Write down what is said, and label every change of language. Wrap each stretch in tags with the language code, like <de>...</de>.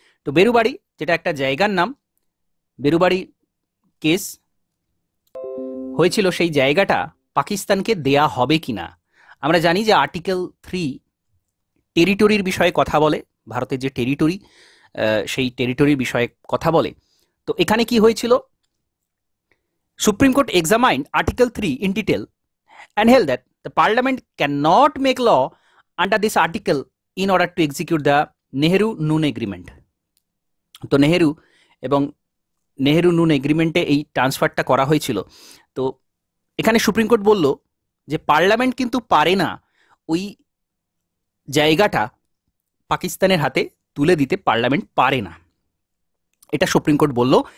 <bn>তো বেরুবাড়ি যেটা একটা জায়গার নাম, বেরুবাড়ি কেস হয়েছিল সেই জায়গাটা পাকিস্তানকে দেয়া হবে কিনা। আমরা জানি যে আর্টিকেল 3 টেরিটরির বিষয়ে কথা বলে, ভারতের যে টেরিটরি সেই টেরিটরির বিষয়ে কথা বলে। তো এখানে কি হয়েছিল?</bn> <en>Supreme court examined article 3 in detail and held that the parliament cannot make law under this article in order to execute the Nehru-Noon agreement.</en> <bn>তো নেহেরু এবং নেহেরু-নুন এগ্রিমেন্টে এই ট্রান্সফারটা করা হয়েছিল। তো এখানে সুপ্রিম কোর্ট বলল যে পার্লামেন্ট কিন্তু পারে না ওই জায়গাটা পাকিস্তানের হাতে তুলে দিতে, পার্লামেন্ট পারে না, এটা সুপ্রিম কোর্ট বলল।</bn>